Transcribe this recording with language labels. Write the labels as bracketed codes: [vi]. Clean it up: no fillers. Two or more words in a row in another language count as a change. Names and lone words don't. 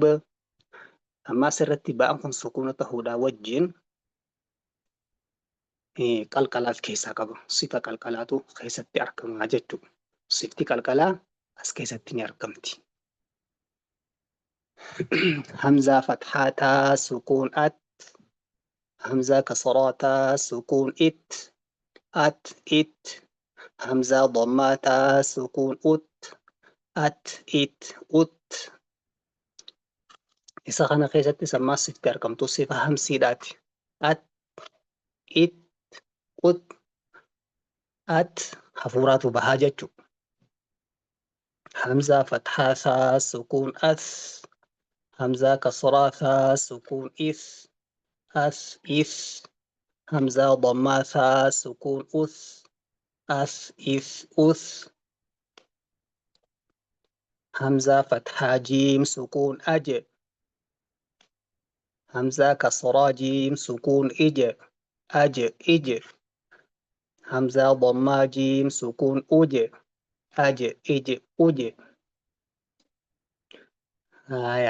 [om] Amma asirratti ba'aan kun sukuuna ta'uudhaa wajjin qalqalaaf keessaa qaba. Sifa qalqalaatu keessatti argama jechuudha. Sifti qalqalaa as keessatti ni argamti. Hamzaa fatxaataa sukuun at. Hamzaa kasraataa sukuun it. At it. Hamzaa dhammaataa sukuun ut. At it ut. Isa kana keessatti sammaa sifti argamtu sifa hamsiidhaati. At it ut at hafuuraatu bahaa jechuudha. Hamzaa fatxaasaa sukuun as. Hamzaa kasraasaa sukuun is. As is. Hamzaa dhammaasaa sukuun us. As is us. Hamzaa fatxaa jiim sukuun aj. Hamzaa kasraa jiim sukuun ij. Aj ij. Hamzaa dhammaa jiim sukuun uj. Aj ij uj. Haya.